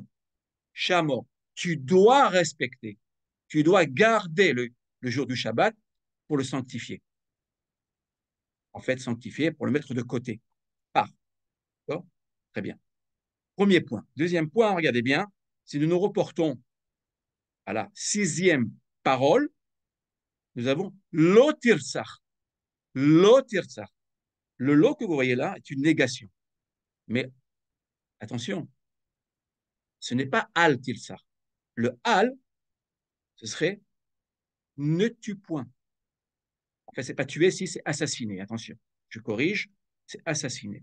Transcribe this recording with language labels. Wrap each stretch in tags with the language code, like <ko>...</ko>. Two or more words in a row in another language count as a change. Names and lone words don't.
<fr>Shamor, tu dois respecter, tu dois garder le jour du Shabbat pour le sanctifier. En fait, sanctifier pour le mettre de côté. D'accord? Très bien. Premier point. Deuxième point, regardez bien, si nous nous reportons à la 6e parole, nous avons l'otirsach. L'otirsach. Le lo que vous voyez là est une négation. Mais attention, ce n'est pas al-tirsach. Le al, ce serait ne tue point. En fait, ce n'est pas tuer si c'est assassiner. Attention, je corrige, c'est assassiner.</fr>